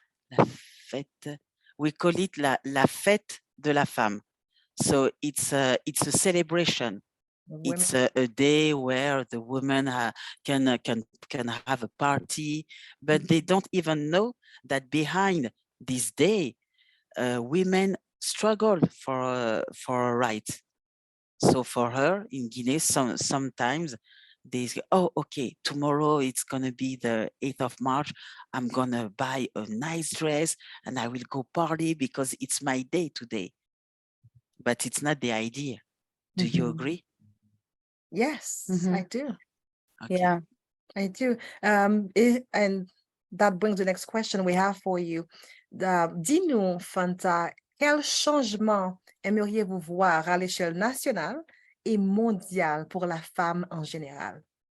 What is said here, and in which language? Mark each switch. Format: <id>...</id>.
<fr>la fête,</fr> <en>we call it</en> <fr>la fête de la femme.</fr> <en>So it's a celebration. It's a day where the women can have a party, but they don't even know that behind this day, women struggle for a right. So for her in Guinea, sometimes they say, oh, okay, tomorrow it's going to be the 8th of March. I'm going to buy a nice dress and I will go party because it's my day today. But it's not the idea. Do you agree? Yes, I do. Okay. Yeah. I do. And that brings the next question we have for you.</en> <fr>Dis-nous, Fanta, quel changement aimeriez-vous voir à l'échelle nationale et mondiale pour la femme en général?</fr>